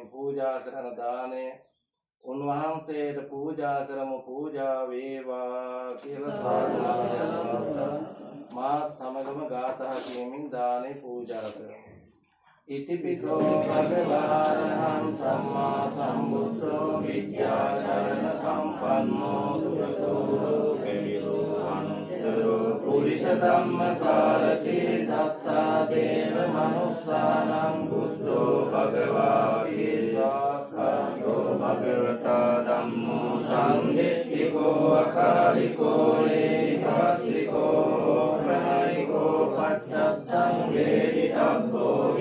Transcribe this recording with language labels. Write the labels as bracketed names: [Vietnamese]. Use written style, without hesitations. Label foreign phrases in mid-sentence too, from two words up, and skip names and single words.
[Sinhala] පූජා කරන දාණය උන්වහන්සේට පූජා කරමු පූජා වේවා කියලා සාදු මා සමගම ගාථා කියමින් දාණය පූජා කරමු ඉතිපිසෝ [Pali] භගවාරහං සම්මා සම්බුද්ධෝ විද්‍යාචරණ සම්පන්නෝ සුගතෝ ලෝකවිදෝ අනුත්තරෝ පුරිස ධම්ම සාරති සත්තා දේව මනුස්සානං බුද්ධෝ භගවාති සාඛාතෝ භගවතා ධම්මෝ සංදිට්ඨිකෝ අකාලිකෝ ඒකස්ලිකෝ ප්‍රණයිකෝ පච්චත්තං වේදිතබ්බෝ